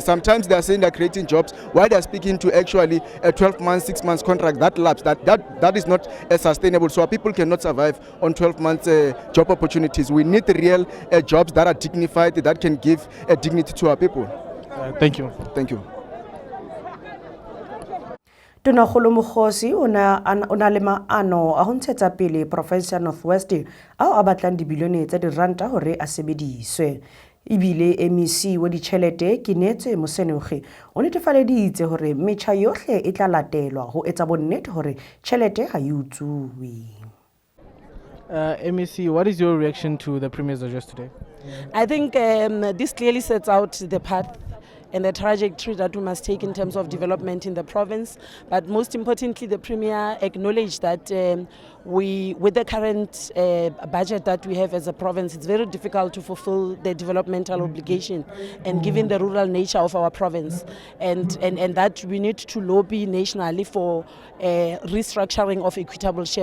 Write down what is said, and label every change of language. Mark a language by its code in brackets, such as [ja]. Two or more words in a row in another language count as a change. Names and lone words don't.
[en] Sometimes they are saying they are creating jobs, while they are speaking to actually a 12 months, 6 months contract that lapse. That is not sustainable. So our people cannot survive on 12 months job opportunities. We need real jobs that are dignified, that can give dignity to our people. Thank you. Thank you. [st] Tonakgolo Mokgosi o na le maano a ho ntshetsa pele province ya North West ao a batlang dibilione tsa diranta hore a sebediswe. Ibile MEC wa ditjhelete Kinetse Mosenogi o netefaleditse hore metjha yohle e tla latelwa ho etsa bonnete hore tjhelete ha e utsuwe. [en] MEC, what is your reaction to the Premier's address today? I think this clearly sets out the path and the trajectory that we must take in terms of development in the province. But most importantly, the Premier acknowledged that with the current budget that we have as a province, it's very difficult to fulfill the developmental obligation, and given the rural nature of our province, and that we need to lobby nationally for restructuring of equitable share.